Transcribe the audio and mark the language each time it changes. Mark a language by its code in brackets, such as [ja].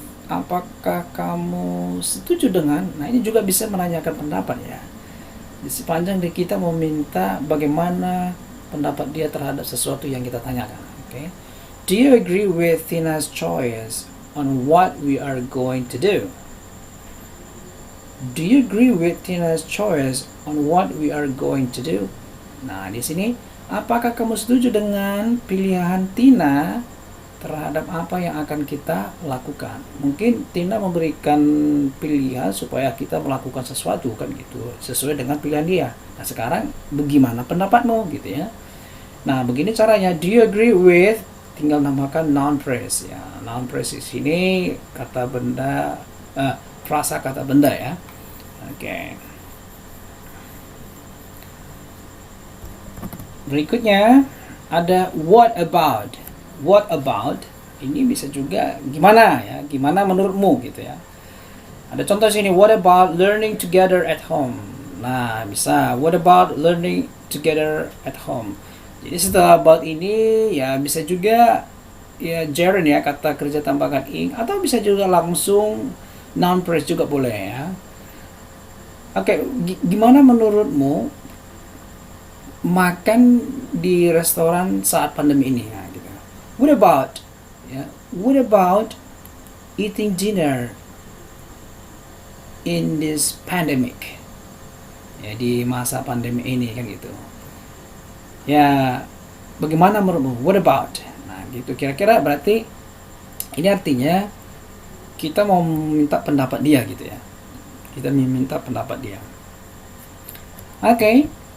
[id] Apakah kamu setuju dengan? Nah, ini juga bisa menanyakan pendapat ya. Di sepanjang kita meminta bagaimana pendapat dia terhadap sesuatu yang kita tanyakan. Oke. [en] Do you agree with Tina's choice on what we are going to do? Do you agree with Tina's choice on what we are going to do? [id] Nah, di sini apakah kamu setuju dengan pilihan Tina terhadap apa yang akan kita lakukan? Mungkin Tina memberikan pilihan supaya kita melakukan sesuatu kan gitu, sesuai dengan pilihan dia. Nah, sekarang bagaimana pendapatmu gitu ya. Nah, begini caranya. [en] Do you agree with? [id] Tinggal namakan noun phrase ya. Noun phrase di sini kata benda, frasa kata benda ya. Oke. Berikutnya ada [en] what about. What about [id] ini bisa juga gimana ya, gimana menurutmu gitu ya. Ada contoh sini, [en] what about learning together at home? [id] Nah, bisa [en] what about learning together at home. [id] Jadi setelah about ini ya bisa juga ya gerund ya, kata kerja tambahkan ing, atau bisa juga langsung noun phrase juga boleh ya. Oke, gimana menurutmu makan di restoran saat pandemi ini ya gitu. [en] What about what about eating dinner in this pandemic? [id] Ya, di masa pandemi ini kan gitu. Ya, bagaimana menurutmu? [en] What about? [id] Nah, gitu kira-kira berarti ini artinya kita mau minta pendapat dia gitu ya. Kita meminta pendapat dia. Oke.